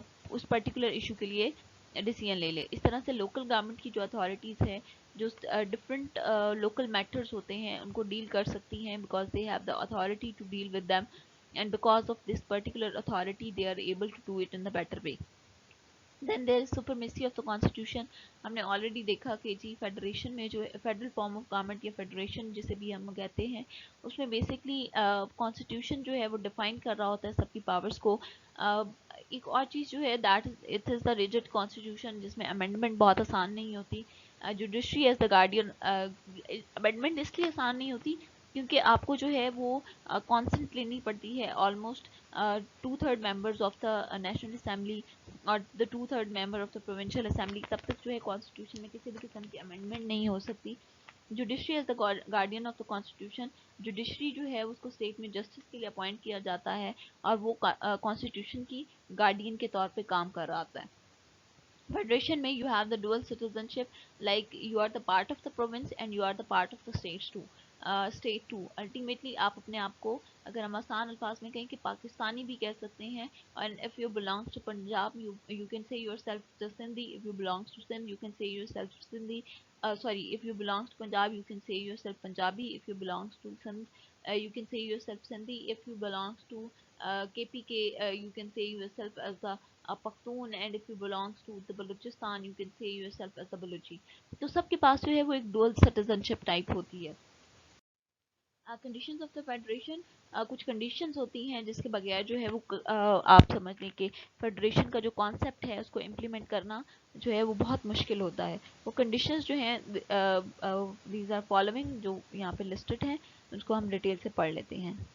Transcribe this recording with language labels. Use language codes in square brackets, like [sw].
[ur] اس particular issue کے لیے decision لے لے. اس طرح سے لوکل گورنمنٹ کی جو اتھارٹیز ہیں جو ڈفرینٹ لوکل میٹرز ہوتے ہیں ان کو ڈیل کر سکتی ہیں, [en] Because they have the authority to deal with them, and because of this particular authority they are able to do it in the better way. Then there is supremacy of the constitution. [ur] ہم نے already دیکھا کہ جی federation میں جو federal form of government یا federation جسے بھی ہم کہتے ہیں اس میں بیسکلی کانسٹیٹیوشن جو ہے وہ ڈیفائن کر رہا ہوتا ہے سب کی پاورز کو. ایک اور چیز جو ہے [en] that it is the rigid constitution [ur] جس میں امینڈمنٹ بہت آسان نہیں ہوتی. [en] judiciary as the guardian, [ur] amendment اس لیے آسان نہیں ہوتی کیونکہ آپ کو جو ہے وہ کانسنٹ لینی پڑتی ہے almost 2/3 members of the national assembly اور دا 2/3 member of the provincial assembly, تب تک جو ہے کانسٹیٹیوشن میں کسی بھی قسم کی امینڈمنٹ نہیں ہو سکتی. [en] judiciary as the guardian of the constitution, [ur] judiciary جو ہے اس کو اسٹیٹ میں جسٹس کے لیے اپوائنٹ کیا جاتا ہے اور وہ کانسٹیٹیوشن کی گارڈین کے طور پہ کام کر رہا ہوتا ہے. [en] Federation میں you have the dual citizenship, like you are the part of the province and you are the part of the state too. [ur] Ultimately آپ اپنے آپ کو, اگر ہم آسان الفاظ میں کہیں کہ پاکستانی بھی کہہ سکتے ہیں, [en] and if you belongs to Punjab you can say yourself to Sindhi. If you belongs to Sindh you can say yourself Sindhi. If you belongs to Punjab you can say yourself Punjabi. If you belongs to Sindh you can say yourself Sindhi. If you belongs to KPK you can say yourself as a Pakhtun, and if you belongs to the Balochistan you can say yourself as a Balochi. [ur] تو سب کے پاس جو ہے وہ ایک dual citizenship type ہوتی ہے. Conditions of the federation, کچھ conditions ہوتی ہیں جس کے بغیر جو ہے وہ آپ سمجھ لیں کہ فیڈریشن کا جو کانسیپٹ ہے اس کو امپلیمنٹ کرنا جو ہے وہ بہت مشکل ہوتا ہے. وہ کنڈیشنز جو ہیں دیز آر فالوئنگ, جو یہاں پہ لسٹڈ ہیں اس کو ہم ڈیٹیل سے پڑھ لیتے ہیں.